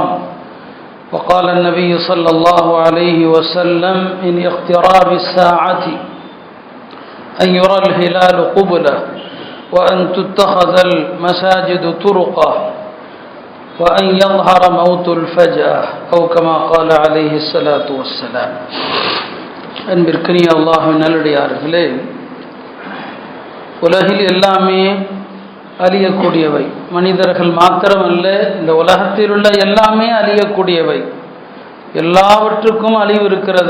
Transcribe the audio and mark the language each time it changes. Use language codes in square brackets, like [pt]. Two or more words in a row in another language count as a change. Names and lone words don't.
[ar] وقال النبي صلى الله عليه وسلم من اقتراب الساعة أن يرى الهلال قبلة وأن تتخذ المساجد طرقا وأن يظهر موت الفجأة أو كما قال عليه الصلاة والسلام. [ta] அன்பிற்கினிய அல்லாஹ்வின் நல்லடியார்களே, உலகில் எல்லாமே அழியக்கூடியவை. மனிதர்கள் மாத்திரமல்ல, இந்த உலகத்தில் உள்ள எல்லாமே அழியக்கூடியவை. எல்லாவற்றுக்கும் அழிவு இருக்கிறது.